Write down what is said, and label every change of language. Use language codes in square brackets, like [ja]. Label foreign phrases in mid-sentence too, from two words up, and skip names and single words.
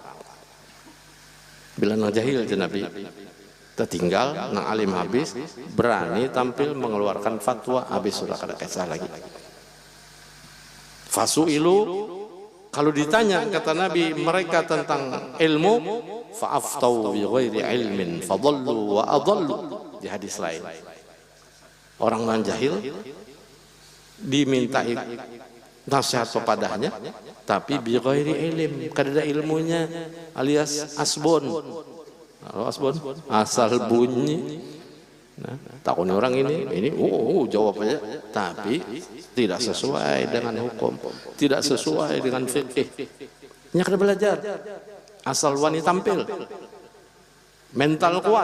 [bjn] Bila nang jahil Nabi tertinggal, nang alim habis, berani tampil mengeluarkan fatwa, habis sudah kada kisah lagi. [ar] فسئلوا, [id] kalau ditanya kata Nabi mereka tentang ilmu, [ar] فأفتوا بغير علم فضلوا وأضلوا, [id] di hadis lain. Orang non jahil dimintai nasihat pepadanya, tapi [ar] بغير علم, [bjn] kada ilmunya, alias asbon. [id] Asbon, asal bunyi. Nah, takutnya orang ini jawab aja, tapi tidak sesuai dengan hukum, tidak sesuai dengan fikih. [bjn] Nya kada belajar, asal wani tampil, mental kuat.